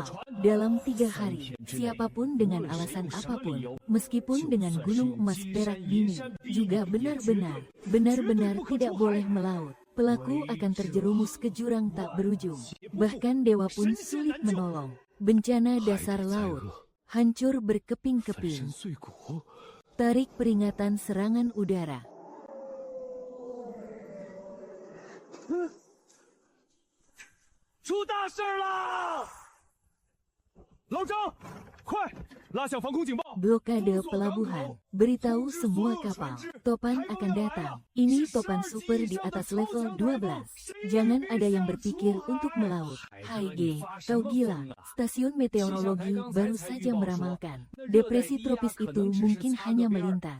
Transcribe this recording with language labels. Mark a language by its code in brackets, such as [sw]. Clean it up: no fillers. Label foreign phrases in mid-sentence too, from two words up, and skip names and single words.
[id] Dalam 3 hari, siapapun dengan alasan apapun, meskipun dengan gunung emas perak dini, juga benar-benar tidak boleh melaut. Pelaku akan terjerumus ke jurang tak berujung. Bahkan dewa pun sulit menolong. Bencana dasar laut, hancur berkeping-keping. Tarik peringatan serangan udara. [zh] 出大事了！老张，快拉响防空警报！ [id] Blokade pelabuhan, beritahu semua kapal, topan akan datang. Ini topan super di atas level 12. Jangan ada yang berpikir untuk melaut. Hai G, kau gila. Stasiun meteorologi baru saja meramalkan. Depresi tropis itu mungkin hanya melintas.